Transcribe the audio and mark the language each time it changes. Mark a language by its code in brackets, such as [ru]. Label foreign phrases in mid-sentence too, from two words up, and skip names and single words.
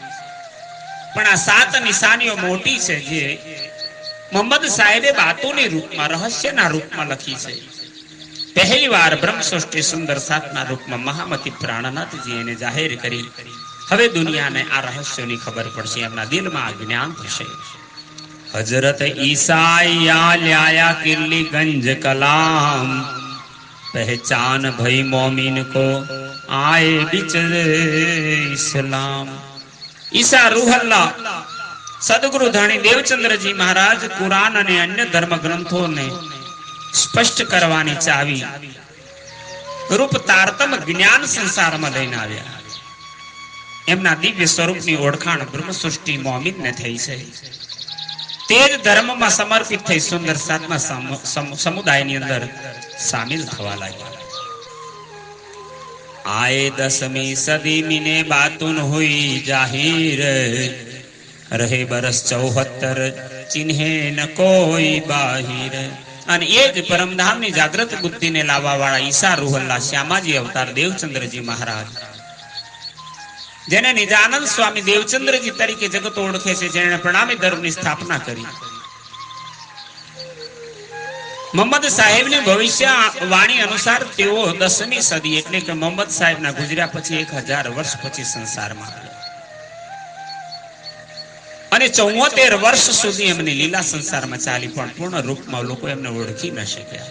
[gu] પણ આ 7 નિશાનીઓ મોટી છે જે મોહમ્મદ સાહેબે બાતોની રૂપમાં, રહસ્યના રૂપમાં લખી છે. પહેલી વાર બ્રહ્મ સૃષ્ટિ સુંદર 7ના રૂપમાં મહામતી પ્રાણનાથજી એને જાહેર કરી. હવે દુનિયાને આ રહસ્યોની ખબર પડશે, એમના દિલમાં આ જ્ઞાન થશે. [hi] हजरत ईसाया ल्याया किल्ली गंज कलाम पहचान भई मोमिन को आए बिच इस्लाम. [gu] ईसा रूहल्ला सदगुरु धणी देवचंद्रजी महाराज कुरान અને અન્ય ધર્મ ગ્રંથોને સ્પષ્ટ કરવાની ચાવી રૂપ તારતમ જ્ઞાન સંસારમાં લઈને આવ્યા. એમના દિવ્ય સ્વરૂપની ઓળખાણ બ્રહ્મ સૃષ્ટિ મોમિનને થઈ છે. તે જ ધર્મમાં સમર્પિત થઈ સુંદર સાધના સમુદાયની અંદર સામેલ થવા લાગ્યા. [hi] आए 10वीं सदी मीने बातुन हुई जाहिर, रहे बरस 74 चिन्हे न कोई बाहिर. [gu] અને એ જ પરમધામની જાગૃત બુદ્ધિને લાવવા વાળા ઈસા રૂહલ્લા શ્યામાજી અવતાર દેવચંદ્રજી મહારાજ, જેને નિજાનંદ સ્વામી દેવચંદ્રજી તરીકે જગત ઓળખે છે, જેણે પ્રણામી ધર્મની સ્થાપના કરી. મોહમ્મદ સાહેબની ભવિષ્ય વાણી અનુસાર તેઓ 10મી સદી એટલે કે મોહમ્મદ સાહેબના ગુજર્યા પછી 1000 વર્ષ પછી સંસારમાં અને 74 વર્ષ સુધી એમની લીલા સંસારમાં ચાલી, પણ પૂર્ણ રૂપમાં લોકો એમને ઓળખી ન શક્યા.